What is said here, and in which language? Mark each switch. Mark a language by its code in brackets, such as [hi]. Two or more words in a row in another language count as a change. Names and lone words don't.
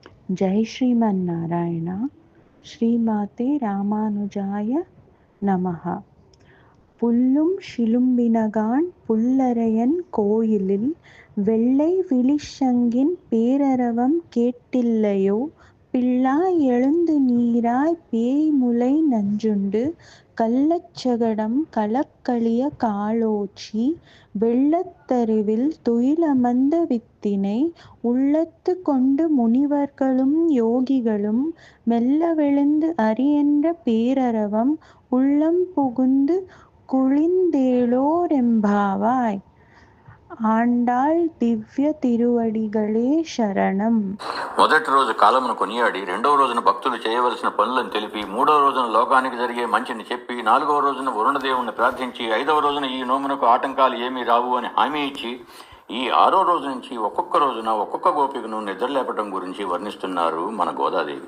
[sa] जय श्रीमन्नारायण। श्रीमते रामानुजाय नमः. [ta] புல்லும் சிலும்பினகான் புல்லரையன் கோயிலில் வெள்ளை விழிச்சங்கின் பேரரவம் கேட்டில்லையோ, பிள்ளாய் எழுந்து நீராய் பேய்முலை நஞ்சுண்டு கள்ளச்சகடம் களக்களிய காலோச்சி வெள்ளத்தருவில் துயிலமர்ந்த வித்தினை உள்ளத்து கொண்டு முனிவர்களும் யோகிகளும் மெல்லவெழுந்து அரியென்ற பேரரவம் உள்ளம் புகுந்து குளிந்தேலோரெம்பாவாய். [te] ఆండాళ్ దివ్య తిరువడిగళే శరణం. మొదటి రోజు కాలమును కొనియాడి, రెండవ రోజున భక్తులు చేయవలసిన పనులను తెలిపి, మూడవ రోజున లోకానికి జరిగే మంచిని చెప్పి, నాలుగవ రోజున వరుణదేవుని ప్రార్థించి, ఐదవ రోజున ఈ నోమునకు ఆటంకాలు ఏమీ రావు అని హామీ ఇచ్చి, ఈ ఆరో రోజు నుంచి ఒక్కొక్క రోజున ఒక్కొక్క గోపికను నిద్రలేపటం గురించి వర్ణిస్తున్నారు మన గోదాదేవి.